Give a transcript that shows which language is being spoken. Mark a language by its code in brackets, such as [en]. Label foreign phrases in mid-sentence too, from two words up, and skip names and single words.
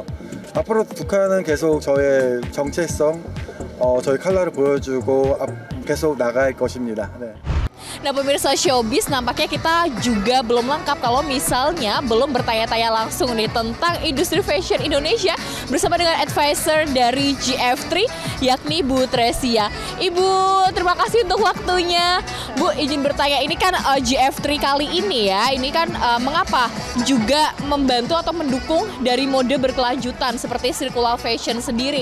[ko] 앞으로 북한은 계속 저의 정체성, 저희 컬러를 보여주고 계속 나갈 것입니다. 네. [id] Nah pemirsa Showbiz, nampaknya kita juga belum lengkap kalau misalnya belum bertanya-tanya langsung nih tentang industri fashion Indonesia bersama dengan advisor dari JF3 yakni Bu Tresia. Ibu, terima kasih untuk waktunya. Bu, izin bertanya, ini kan JF3 kali ini ya, ini kan mengapa juga membantu atau mendukung dari mode berkelanjutan seperti [en] circular fashion [id] sendiri?